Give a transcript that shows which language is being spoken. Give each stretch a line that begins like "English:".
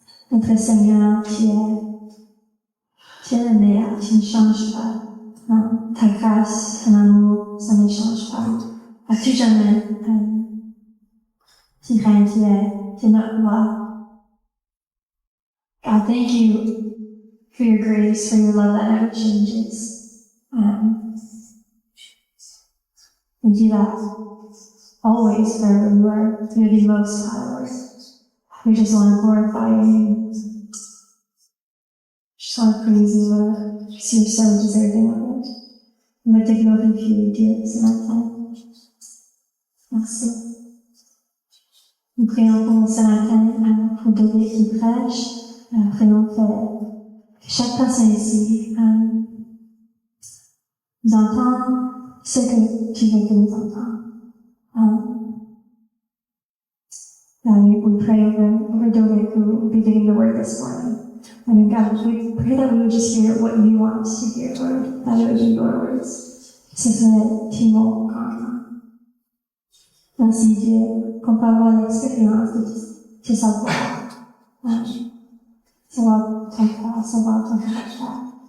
French: Notre Seigneur, tu es le meilleur, tu ne changes pas. Ta grâce, ton amour, ça ne change pas. À tout jamais, tu règnes, tu es notre roi.
English: God, thank you for your grace, for your love that never changes. Thank you that always, forever, you're the most high, Lord. We just want to glorify your name. Just want to praise you, Lord. Just you're so deserving of it.
French: On va te glorifier, Dieu, ce matin. Merci. Nous prions pour ce matin, pour David qui prêche. Prions que chaque personne ici nous entende ce que tu veux que nous entendions.
English: We pray over David who will be getting the word this morning. And God, we pray that we would just hear what you want us to hear, Lord, that it would be your words.
French: Ce serait tes mots content. Merci Dieu, qu'on peut avoir l'expérience de savoir. Savoir ton cœur, savoir ton caractère.